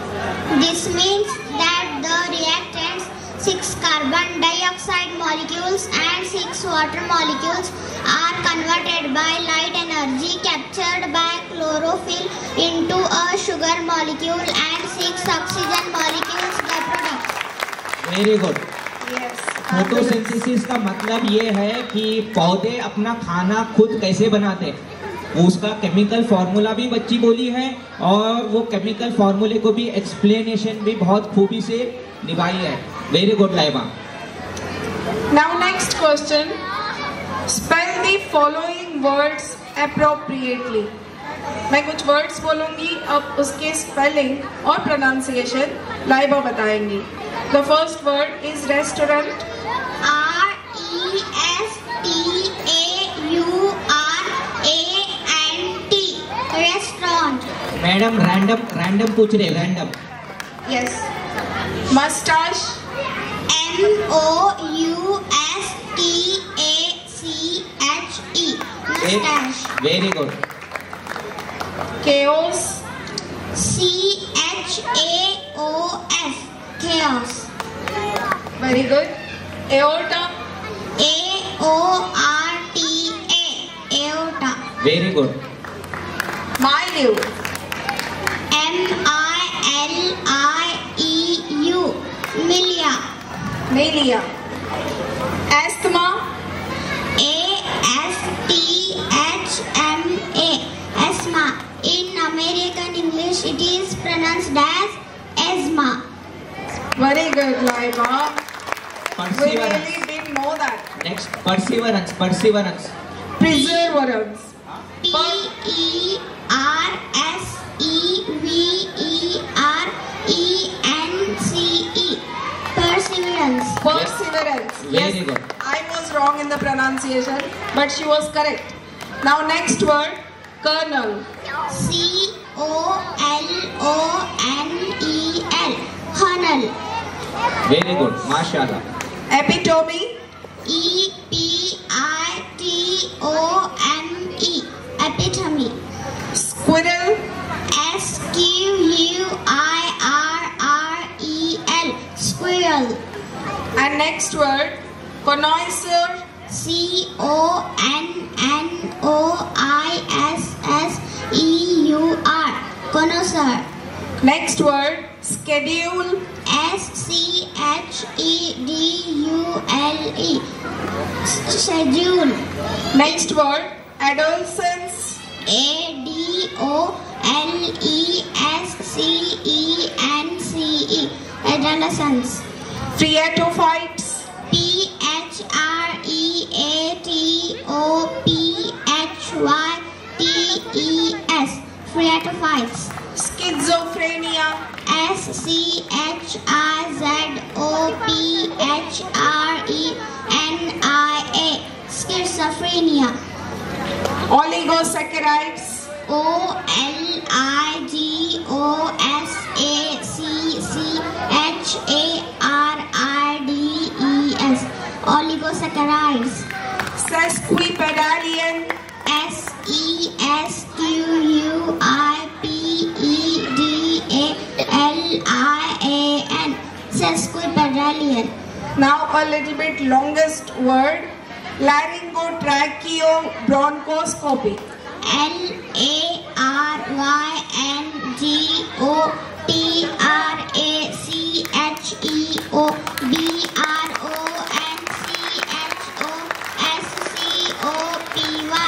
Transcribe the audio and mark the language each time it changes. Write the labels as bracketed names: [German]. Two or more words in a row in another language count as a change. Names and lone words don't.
[English] This means that the reactants 6 carbon dioxide molecules and 6 water molecules are converted by light energy captured by chlorophyll into a sugar molecule and 6 oxygen molecules the product. very good. Yes. [Hindi] फोटोसिंथेसिस का मतलब ये है कि पौधे अपना खाना खुद कैसे बनाते हैं, उसका [English] chemical formula [Hindi] भी बच्ची बोली है, और वो [English] chemical formula [Hindi] को भी एक्सप्लेनेशन भी बहुत खूबी से निभाई है। [English] very good Laiba. Now next question. Spell the following words appropriately. [Hindi] मैं कुछ words बोलूंगी, अब उसके spelling और pronunciation लाइबा बताएंगी. [English] The first word is restaurant. RESTAURANT. Restaurant. madam random [Hindi] पूछ रहे, रैंडम। [English] Yes. Mustache. MOUSTACHE. Mustache. very good. Chaos. CHAOS. Chaos. Very good. Aorta. A-O-R-T-A. Aorta. Very good. Milieu. M-I-L-I-E-U. Milia. Milia. Asthma. A-S-T-H-M-A. Asthma. In American English, it is pronounced as asthma. Very good, Laiba. We Perseverance. really didn't know that. Next, perseverance. Perseverance. Perseverance. P-E-R-S-E-V-E-R-E-N-C-E. Perseverance. Perseverance. Very Yes, good. I was wrong in the pronunciation, but she was correct. Now next word, kernel. C-O-L-O-N-E-L. Kernel. Very good. Mashallah. Epitome. E-P-I-T-O-M-E. Epitome. Squirrel. S-Q-U-I-R-R-E-L. Squirrel. And next word, connoisseur. C-O-N-N-O-I-S-S-E-U-R. Connoisseur. Next word, schedule. S-C-H-E-D-U-L-E. Schedule. Next word, adolescence. A-D-O-L-E-S-C-E-N-C-E. Adolescence. Phreatophytes. P-H-R-E-A-T-O-P-H-Y-T-E-S. Phreatophytes. Schizophrenia. S-C-H-I-Z-O-P-H-R-E-N-I-A. Schizophrenia. Oligosaccharides. O-L-I-G-O-S-A-C-H-A-R-I-D-E-S. Oligosaccharides. Sesquipedalian. S-E-S-Q-U-I-P-E-D-A-L-I-A-N. Sesquipedalian. Now a little bit longest word, laryngotracheobronchoscopy. Laryngotracheobronchoscopy.